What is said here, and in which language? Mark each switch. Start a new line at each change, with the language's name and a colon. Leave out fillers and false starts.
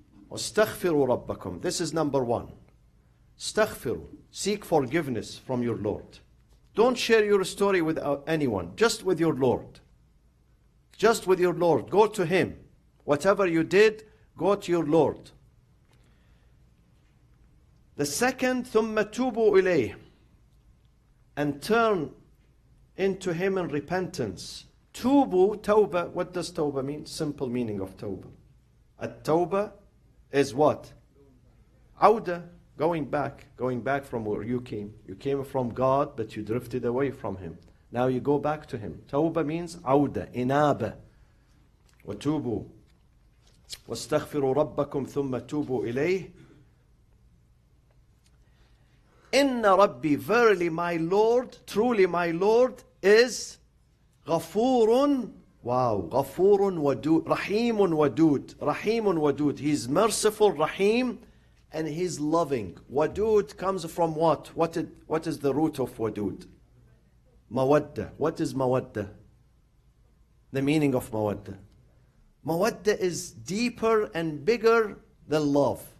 Arabic: وَاسْتَغْفِرُوا رَبَّكُمْ.
English: This is number one. Staghfiru. Seek forgiveness from your Lord. Don't share your story with anyone, just with your Lord. Just with your Lord. Go to him. Whatever you did, go to your Lord. The second,
Arabic: ثُمَّ تُوبُوا إِلَيْهِ.
English: And turn into him in repentance. Tubu, tawbah. What does tawbah mean? Simple meaning of tawbah. At-tawbah is what? Awda. Going back from where you came. You came from God, but you drifted away from him. Now you go back to him. Tawbah means awda, inaba.
Arabic: وتوبوا واستغفروا ربكم ثم توبوا إليه. إن ربي,
English: verily my Lord, truly my Lord is
Arabic: غفور, wow, غفور ودود, رحيم ودود, رحيم ودود.
English: He's merciful, Rahim, and He's loving. Wadud comes from what? What is the root of wadud? Mawadda. What is mawadda? The meaning of mawadda. Mawadda is deeper and bigger than love.